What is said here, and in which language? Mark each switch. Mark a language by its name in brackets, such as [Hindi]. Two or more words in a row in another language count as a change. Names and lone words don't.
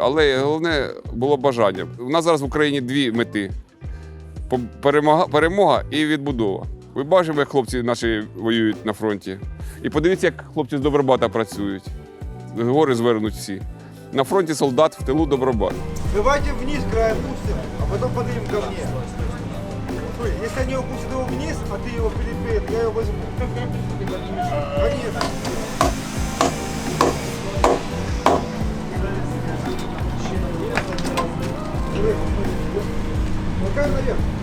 [Ukrainian] Але головне було бажання. У нас зараз в Україні 2 мети: перемога і відбудова. Ви бачите, як хлопці наші воюють на фронті. І подивіться, як хлопці з Добробата працюють. Гори звернуть всі. На фронті солдат, в тилу Добробат. [Russian] Давайте вниз край опустим, а потом поднимем ко мне. Смотри, если они опустят его вниз, а ты его перед, я его возьму. Конечно. Макай наверх.